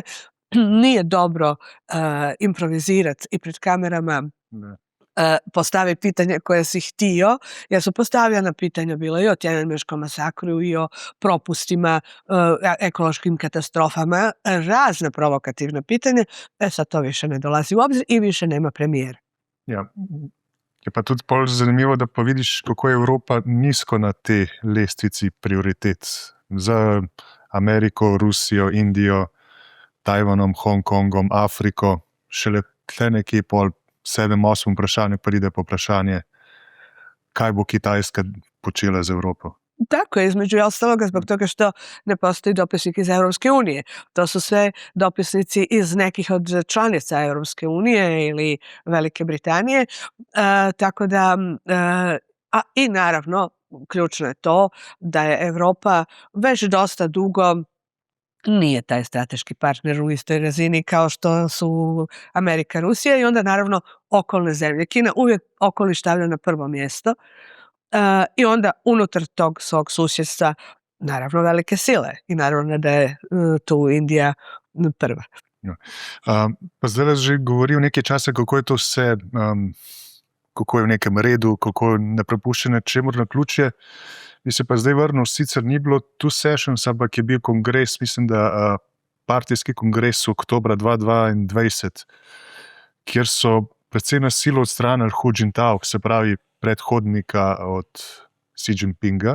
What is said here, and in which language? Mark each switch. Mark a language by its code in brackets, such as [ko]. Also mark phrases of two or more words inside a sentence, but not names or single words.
[hr] Nije dobro improvizirati i pred kamerama postavi pitanje koje si htio, jer su postavljena pitanja bila i o Tiananmenškom masakru i o propustima, ekološkim katastrofama, razne provokativne pitanje, sad to više ne dolazi u obzir i više nema premijera. [sl] Ja. Je pa tudi bolj zanimivo, da pa vidiš, kako je Evropa nizko na tej lestvici prioritet za Ameriko, Rusijo, Indijo, Tajvanom, Hongkongom, Afriko, šele tle nekje pol 7-8 vprašanje pride po vprašanje, kaj bo Kitajska počela z Evropo. [hr] Tako je, između ostaloga zbog toga što ne postoji dopisnik iz Europske unije. To su sve dopisnici iz nekih od članica Europske unije ili Velike Britanije. Tako da, i naravno, ključno je to da je Europa već dosta dugo nije taj strateški partner u istoj razini kao što su Amerika, Rusija i onda naravno okolne zemlje. Kina uvijek okoliš stavlja na prvo mjesto. I onda unutar tog svog susjedstva naravno velike sile i naravno da je tu Indija prva. [sl] Ja. Pa zdaj že govoril nekaj časa, kako je to vse, kako je v nekem redu, kako ne prepuščene čemur na ključje. Bi se pa zdaj vrnil, sicer ni bilo [en] two sessions, [sl] ampak je bil kongres, mislim, da partijski kongres v oktobra 2022, kjer so predvsem na silo odstranili Hu Jintao, se pravi predhodnika od Xi Jinpinga.